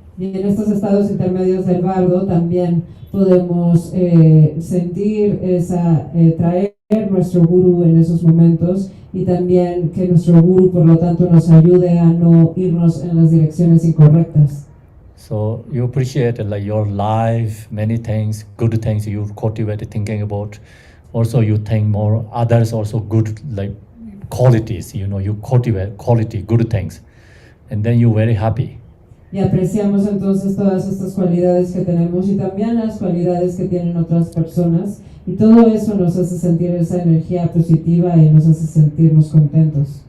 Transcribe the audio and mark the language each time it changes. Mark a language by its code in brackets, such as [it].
[es] Y en estos estados intermedios del bardo también podemos sentir traer nuestro guru en esos momentos y también que nuestro guru por lo tanto nos ayude a no irnos en las direcciones incorrectas. [en] So you appreciate like your life, many things, good things you cultivate thinking about. Also you think more others also good like qualities, you cultivate quality, good things. And then you're very happy. [es] Y apreciamos entonces todas estas cualidades que tenemos y también las cualidades que tienen otras personas y todo eso nos hace sentir esa energía positiva y nos hace sentirnos contentos.